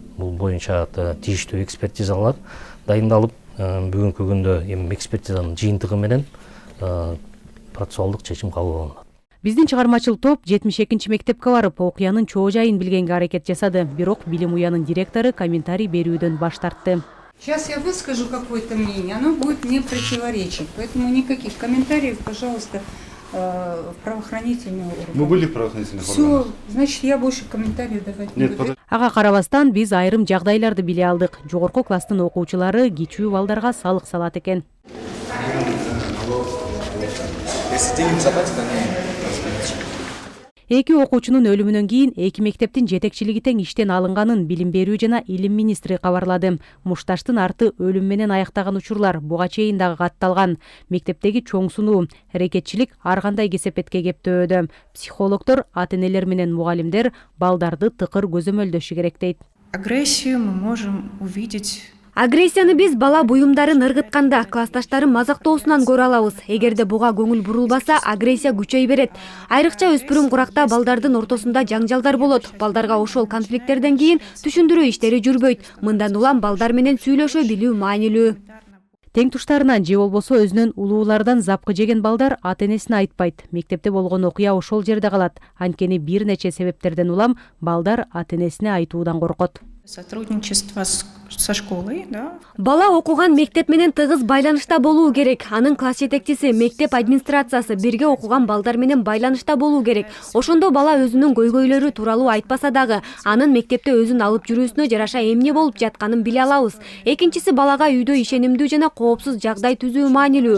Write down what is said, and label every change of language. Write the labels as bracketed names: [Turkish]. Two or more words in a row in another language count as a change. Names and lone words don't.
[Kyrgyz] Бул боюнча тийиштүү экспертизалар дайындалып, бүгүнкү күндө эми экспертизанын жыйынтыгы менен процессуалдык чечим кабыл алынат. Биздин чыгармачыл топ 72 мектепке барып, окуянын чоо жайын билгенге аракет жасады. Бирок билим уянын директору комментарий берүүдөн баш тартты. [Russian] Сейчас я выскажу какое-то мнение, оно будет не противоречить, поэтому никаких комментариев, пожалуйста, в правоохранительные органы. Мы были в правоохранительных органах? Все, значит, я больше комментариев давать не буду. [Kyrgyz] Ага карабастан биз айрым жагдайларды биле алдык. Жогорку класстын окуучулары кичүү балдарга салык салат экен. [Russian] Если денег забрать, то не. [Kyrgyz] Эки окуучунун өлүмүнөн кийин эки мектептин жетекчилиги тең иштен алынганын Билим берүү жана илим министри кабарлады. Мушташтын арты өлүм менен аяктаган учурлар буга чейин дагы катталган. Мектептеги чоң сунуу, аракетчилик ар кандай кесепетке кептөөдө. Психологдор, ата-энелер менен мугалимдер балдарды тыкыр көзөмөлдөшү керек дейт. [Russian] Агрессию мы можем увидеть. [Kyrgyz] Агрессияны биз бала буюмдарын ыргытканда, классташтарын мазактоосунан көрө алабыз. Эгерде буга көңүл бурулбаса, агрессия күчөй берет. Айрыкча өспүрүм куракта балдардын ортосунда жаңжалдар болот. Балдарга ошол конфликттерден кийин түшүндүрүү иштери жүрбөйт. Мындан улам балдар менен сүйлөшө билүү маанилүү. Тең туштарынан же болбосо өзүнөн улуулардан запкы жеген балдар ата-энесине айтпайт. Мектепте болгон окуя ошол жерде калат. Анткени бир нече себептерден улам балдар ата-энесине айтуудан коркот. [Russian] Сотрудничество со школой, да? [Kyrgyz] Бала окуган мектеп менен тыгыз байланышта болуу керек. Анын класс жетекчиси, мектеп администрациясы бирге окуган балдар менен байланышта болуу керек. Ошондо бала өзүнүн көйгөйлөрү тууралуу айтпаса дагы, анын мектепте өзүн алып жүрүүсүнө жараша эмне болуп жатканын биле алабыз. Экинчиси, балага үйдө ишенимдүү жана коопсуз жагдай түзүү маанилүү.